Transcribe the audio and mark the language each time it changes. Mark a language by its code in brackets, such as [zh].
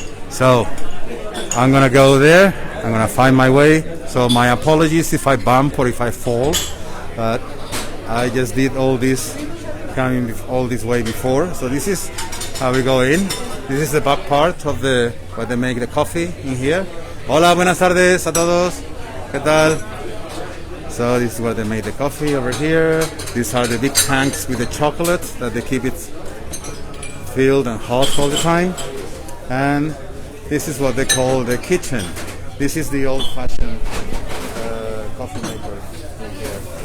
[en] So, I'm gonna go there. I'm gonna find my way. So my apologies if I bump or if I fall. But I just did all this, coming all this way before. So this is how we go in. This is the back part of where they make the coffee in here. [es] Hola, buenas tardes a todos. ¿Qué tal? [en] So this is where they make the coffee over here. These are the big tanks with the chocolate that they keep it filled and hot all the time. And this is what they call the kitchen. This is the old-fashioned coffee maker in here.